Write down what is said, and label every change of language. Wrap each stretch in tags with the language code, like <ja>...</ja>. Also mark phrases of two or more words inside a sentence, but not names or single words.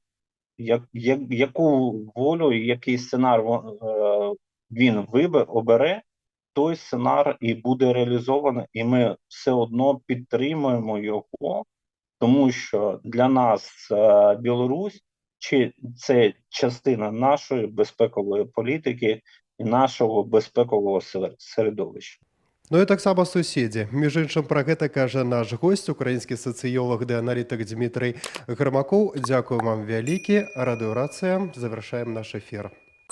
<uk>Яку волю і який сценар він обере, той сценар і буде реалізований, і ми все одно підтримуємо його, тому що для нас Білорусь чи це частина нашої безпекової політики і нашого безпекового середовища.</uk> <be>Ну і таксама суседзі. Між іншым, пра гэта кажа наш госць, украінскі сацыёлог ды аналітык Дмітрый Грымакоў. Дзякую вам вялікі. Радыёрацыя. Завяршаем наш эфір.</be>